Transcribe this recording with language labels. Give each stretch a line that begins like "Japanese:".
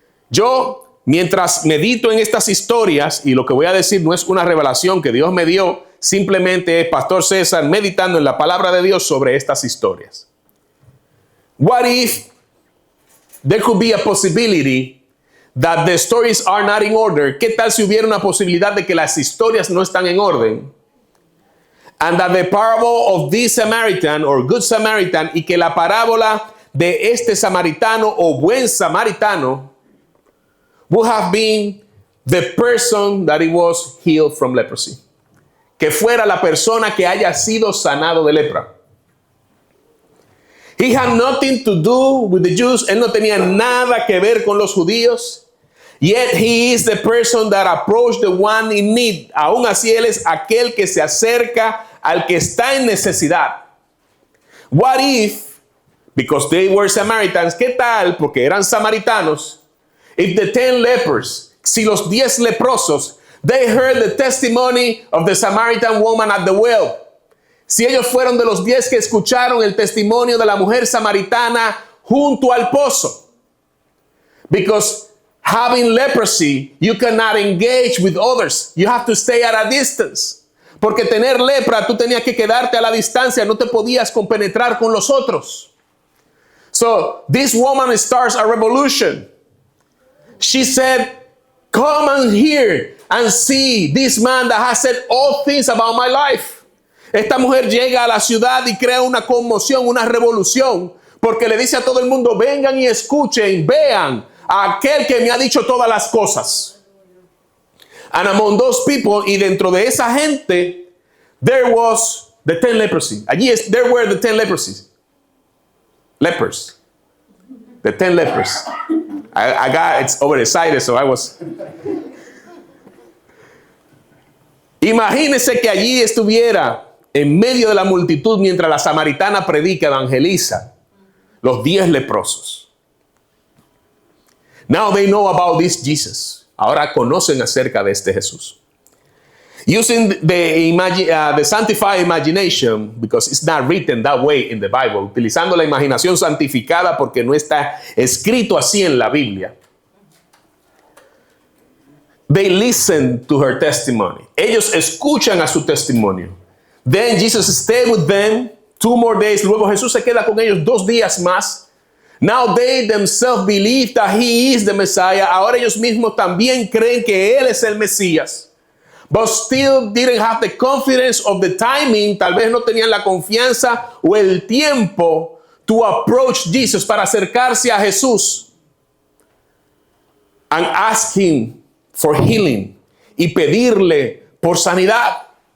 Spanish: Yo, mientras medito en estas historias, y lo que voy a decir no es una revelación que Dios me dio, simplemente es Pastor César meditando en la palabra de Dios sobre estas historias.
English: What if there could be a possibility that the stories are not in order?
Spanish: ¿Qué tal si hubiera una posibilidad de que las historias no están en orden?
English: And that the parable of this Samaritan or good Samaritan,
Spanish: y que la parábola de este samaritano o buen samaritano
English: would have been the person that he was healed from leprosy.
Spanish: Que fuera la persona que haya sido sanado de lepra.
English: He had nothing to do with the Jews.
Spanish: Él no tenía nada que ver con los judíos.
English: Yet he is the person that approached the one in need.
Spanish: Aún así él es aquel que se acerca al que está en necesidad.
English: What if, because they were Samaritans,
Spanish: ¿qué tal? Porque eran samaritanos.
English: If the 10 lepers,
Spanish: si los 10 leprosos,
English: they heard the testimony of the Samaritan woman at the well.
Spanish: Si ellos fueron de los 10 que escucharon el testimonio de la mujer samaritana junto al pozo.
English: Because having leprosy, you cannot engage with others. You have to stay at a distance.
Spanish: Porque tener lepra, tú tenías que quedarte a la distancia, no te podías compenetrar con los otros.
English: So this woman starts a revolution. She said, come and hear and see this man that has said all things about my life.
Spanish: Esta mujer llega a la ciudad y crea una conmoción, una revolución, porque le dice a todo el mundo, vengan y escuchen, vean a aquel que me ha dicho todas las cosas.
English: And among those people,
Spanish: y dentro de esa gente,
English: there was the 10 leprosy. There were the 10 lepers. The 10 lepers. I got it's overexcited, so I was.
Spanish: Imagínese que allí estuviera en medio de la multitud mientras la samaritana predica, evangeliza, los 10 leprosos.
English: Now they know about this Jesus.
Spanish: Ahora conocen acerca de este Jesús.
English: Using the sanctified imagination, because it's not written that way in the Bible,
Spanish: utilizando la imaginación santificada porque no está escrito así en la Biblia.
English: They listen to her testimony.
Spanish: Ellos escuchan a su testimonio.
English: Then Jesus stayed with them 2 more days.
Spanish: Luego Jesús se queda con ellos 2 días más.
English: Now they themselves believe that he is the Messiah.
Spanish: Ahora ellos mismos también creen que él es el Mesías.
English: But still didn't have the confidence of the timing.
Spanish: Tal vez no tenían la confianza o el tiempo
English: to approach Jesus,
Spanish: para acercarse a Jesús
English: and ask him for healing,
Spanish: y pedirle por sanidad.